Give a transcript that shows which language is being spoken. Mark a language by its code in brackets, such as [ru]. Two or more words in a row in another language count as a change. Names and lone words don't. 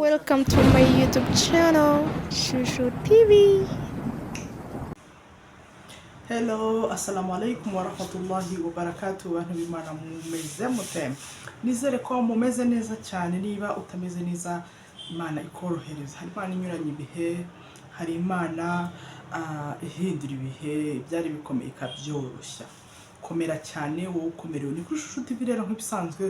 [en] welcome to my YouTube channel, Shushu TV. Hello, [ar] السلام عليكم ورحمة الله وبركاته. [rw] Abantu b'Imana mumeze mute? Nizere ko mumeze neza cyane. Niba utameze neza, Imana ikorohereza. Hari Imana inyuranye ibihe, hari Imana ihindura ibihe byari bikomeye ikabyoroshya. Komera cyane wowe ukomerewe ni Kurusha TV rero nk'ibisanzwe.